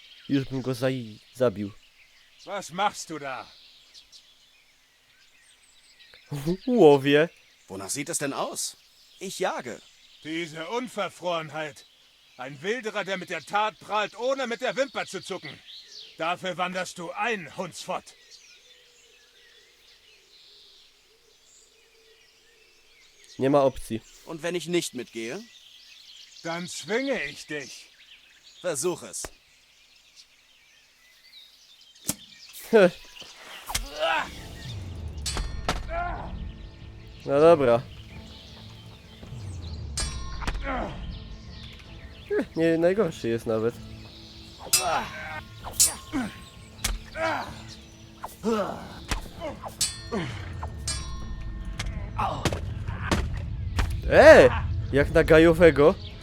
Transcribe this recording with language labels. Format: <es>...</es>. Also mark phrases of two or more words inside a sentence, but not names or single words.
<pl>Już bym go zabił.</pl> <de>Was machst du da?</de> <pl>Łowię.</pl> <de>Wonach sieht es denn aus? Ich jage. Diese Unverfrorenheit. Ein Wilderer, der mit der Tat prahlt, ohne mit der Wimper zu zucken. Dafür wanderst du ein, Hundsfott.</de> <pl>Nie ma opcji.</pl> <de>Und wenn ich nicht mitgehe? Dann zwinge ich dich. Versuch es.</de> <pl>No dobra. Nie najgorszy jest nawet. Jak na gajowego.</pl>